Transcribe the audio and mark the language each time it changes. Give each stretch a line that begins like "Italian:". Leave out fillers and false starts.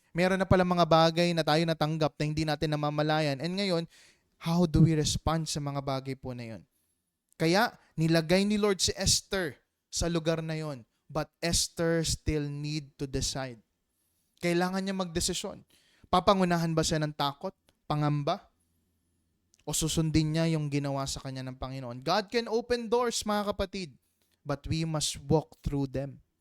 Filipino: Meron na palang mga bagay na tayo natanggap na hindi natin namamalayan. And ngayon,
English: how do we respond
Filipino: sa mga bagay po na yun? Kaya, nilagay ni Lord si Esther sa lugar na yon.
English: But Esther still need to decide.
Filipino: Kailangan niya magdesisyon. Papangunahan ba siya ng takot, pangamba? O susundin niya yung ginawa sa kanya ng Panginoon?
English: God can open doors, mga kapatid, but we must walk through them.